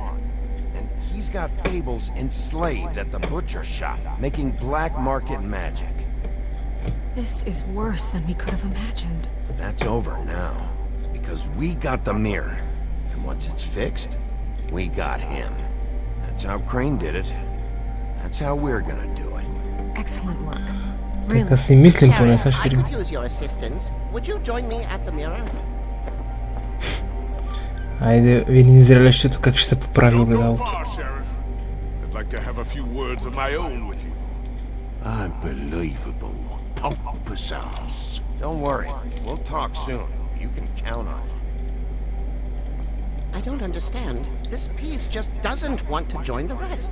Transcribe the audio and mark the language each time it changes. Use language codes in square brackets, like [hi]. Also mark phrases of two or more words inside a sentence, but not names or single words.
[en] And he's got fables enslaved at the butcher shop, making black market magic. This is worse than we could have imagined. But that's over now, because we got the mirror. And once it's fixed, we got him. That's how Crane did it. That's how we're gonna do it. Excellent work. [bg] Така си мислим поне, сега [en] I [bg] ще видим. [en] could use your assistance. Would you join me at the mirror? [bg] Айде, видим зрелището как ще се поправи огледалото. [en] I'd like to have a few words of my own with you. Unbelievable. Pompous ass. Don't worry, we'll talk soon. You can count on it. I don't understand. This piece just doesn't want to join the rest.